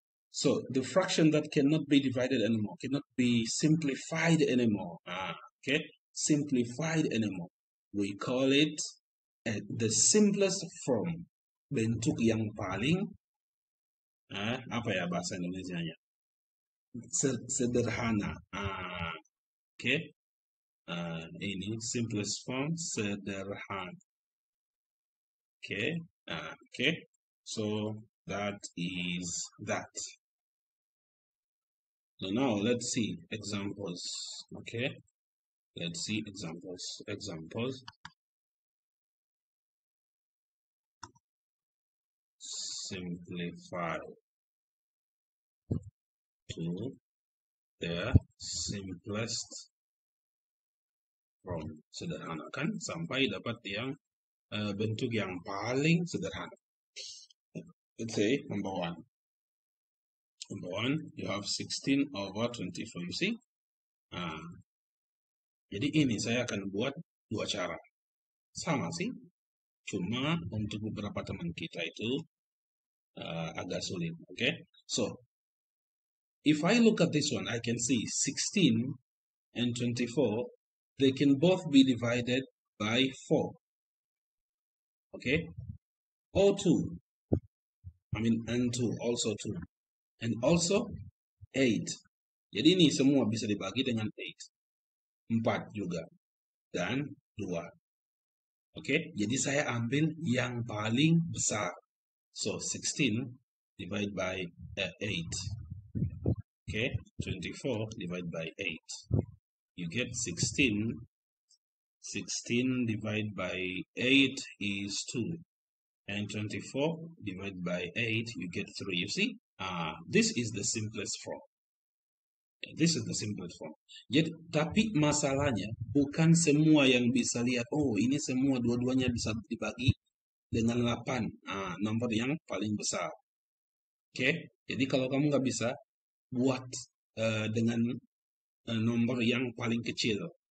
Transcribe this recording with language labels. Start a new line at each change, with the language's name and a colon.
English: So, the fraction that cannot be divided anymore, cannot be simplified anymore. Okay? Simplified anymore. We call it the simplest form.
Indonesian: Bentuk yang paling, apa ya bahasa Indonesianya? Sederhana. Okay? Ini simplest form, sederhana. Okay? Okay?
English: So, that is that. So now let's see examples. Okay, let's see examples. Simplify to the simplest form.
Indonesian: Sederhanakan sampai dapat yang bentuk yang paling sederhana.
English: Let's say number 1. Number 1, you have 16 over 24. You see?
Indonesian: Jadi ini saya akan buat 2 cara. Sama sih. Cuma untuk beberapa teman kita itu agak sulit.
English: Okay? So, if I look at this one, I can see 16 and 24, they can both be divided by 4. Okay? Or 2. And 2, also 2. And also 8.
Indonesian: Jadi ini semua bisa dibagi dengan 8. 4 juga. Dan 2. Okay? Jadi saya ambil yang paling besar.
English: So, 16 divided by 8. Okay? 24 divided by 8. You get 16. 16 divided by 8 is 2. And 24 divided by 8, you get 3. You see? This is the simplest form. This is the simplest form.
Indonesian: Jadi, tapi masalahnya bukan semua yang bisa lihat, oh ini semua dua-duanya bisa dibagi dengan 8. Nomor yang paling besar. Oke? Jadi kalau kamu nggak bisa buat dengan nomor yang paling kecil.